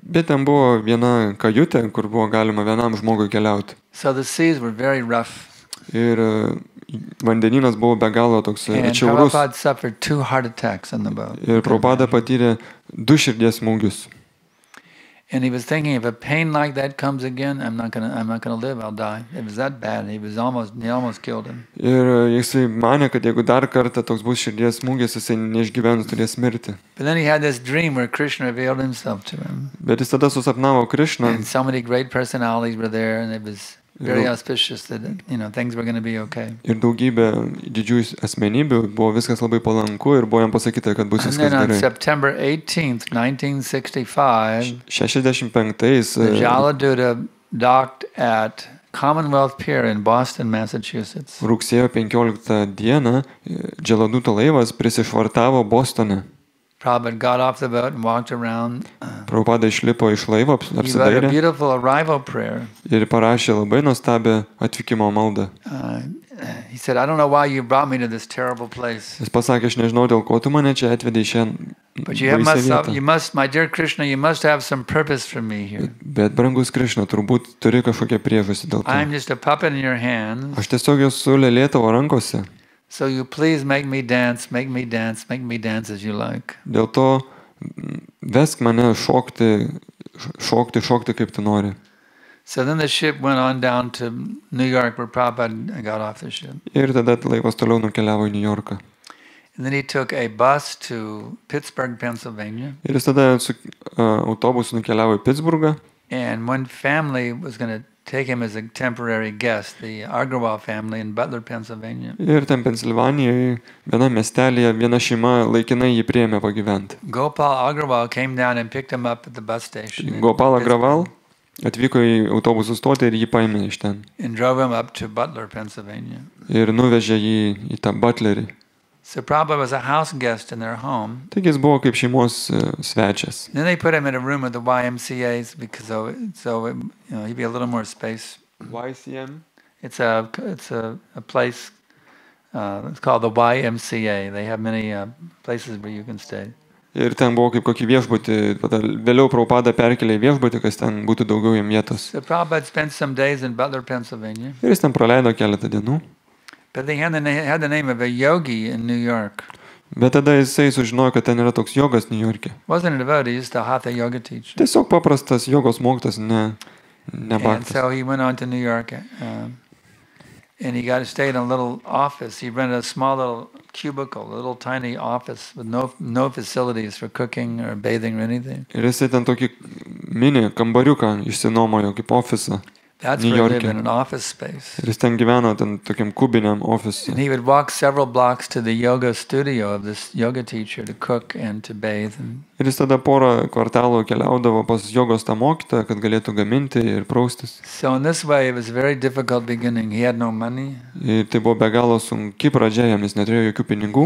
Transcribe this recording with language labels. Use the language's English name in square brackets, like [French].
[Lithuanian] Bet ten buvo viena kajutė, kur buvo galima vienam žmogui keliauti. [English] So the seas were very rough. [Lithuanian] Ir vandenynas buvo be galo toks [English] And [Lithuanian] atšiaurus. [English] Prabhupada suffered 2 heart attacks on the boat. [Lithuanian] Ir Prabhupada patyrė 2 širdies smūgius. [English] And he was thinking, if a pain like that comes again, I'm not gonna live, I'll die. It was that bad. He almost killed him. [Lithuanian] Ir jisai manė, kad jeigu dar kartą toks bus širdies smūgis, jisai neišgyvenus turės mirti. [English] But then he had this dream where Krishna revealed himself to him. [Lithuanian] Bet jis tada susapnavo Krišną [English] And so many great personalities were there, and it was very auspicious that things were going to be okay. [Lithuanian] ir daugybė didžiųjų asmenybių, buvo viskas labai palanku ir buvo jam pasakyta, kad bus [English] And [Lithuanian] viskas [English] then on [Lithuanian] gerai. [English] September 18th, 1965, [Lithuanian] 65-ais [English] the Jaladuta docked at Commonwealth Pier in Boston, Massachusetts. [Lithuanian] rugsėjo 15 dieną Jaladuta laivas prisišvartavo Bostone. [English] Prabhupada got off the boat and walked around. [Lithuanian] Prabhupada išlipo iš laivo, [English] He wrote a [Lithuanian] apsidairė [English] beautiful arrival prayer. [Lithuanian] ir parašė labai nuostabią atvykimo maldą. [English] he said, I don't know why you brought me to this terrible place. [Lithuanian] Jis pasakė, aš nežinau, dėl ko tu mane čia atvedei šią [English] But you [Lithuanian] baisią vietą. [English] must, my dear Krishna, you must have some purpose for me here. [Lithuanian] Bet, brangus Krišna, turbūt turi kažkokią priežastį dėl to. [English] I'm just a puppet in your hands. [Lithuanian] Aš tiesiog esu lėlė tavo rankose. [English] So you please make me dance, make me dance, make me dance as you like. [Lithuanian] Dėl to vesk mane šokti kaip tu nori. [English] So then the ship went on down to New York where Prabhupada got off the ship. [Lithuanian] Ir tada laivas toliau nukeliavo į New Yorką. [English] And then he took a bus to Pittsburgh, Pennsylvania. [Lithuanian] Ir jis tada su autobusu nukeliavo į Pittsburgą. [English] And one family was going to take him as a temporary guest, the Agrawal family in Butler, Pennsylvania. [Lithuanian] Ir ten Pensilvanijoje, viena miestelėje, viena šeima laikinai jį priėmė pagyventi. [English] Gopal Agrawal came down and picked him up at the bus station. in Gopal Pittsburgh [Lithuanian] Agrawal atvyko į autobusų stotį ir jį paėmė iš ten. [English] And drove him up to Butler, Pennsylvania. [Lithuanian] Ir nuvežė jį į tą Butlerį. [English] So Prabhupada was a house guest in their home. [Lithuanian] Taigi jis buvo kaip šeimos svečias. [English] Then they put him in a room at the YMCA's because he'd be a little more space. YCM? It's a place. It's called the YMCA. They have many places where you can stay. [Lithuanian] Ir ten buvo kaip kokį viešbutį. Vėliau Prabhupada perkelė į viešbutį, kas ten būtų daugiau jam vietos. [English] So Prabhupada spent some days in Butler, Pennsylvania. [Lithuanian] Ir jis ten praleido keletą dienų. [English] But they had the name of a yogi in New York. [Lithuanian] Bet tada jisai sužinojo, kad ten yra toks jogas New York'e. [English] Wasn't a devotee, just a hatha yoga teacher. [Lithuanian] Tiesiog paprastas jogos mokytas, ne [English] And [Lithuanian] bhaktas. [English] so he went on to New York, and he got to stay in a little office. He rented a small little cubicle, a little tiny office with no facilities for cooking or bathing or anything. [Lithuanian] Ir jisai ten tokį mini kambariuką išsinuomojo kaip ofisą. [English] That's New where he York. lived, in an office space. [Lithuanian] Ir jis ten gyveno ten tokiam kubiniam ofise. [English] And he would walk several blocks to the yoga studio of this yoga teacher to cook and to bathe. [Lithuanian] Ir jis tada porą kvartalų keliaudavo pas jogos tą mokytoją, kad galėtų gaminti ir praustis. [English] So in this way, it was a very difficult beginning. He had no money. [Lithuanian] Ir tai buvo be galo sunki pradžia, jam jis neturėjo jokių pinigų.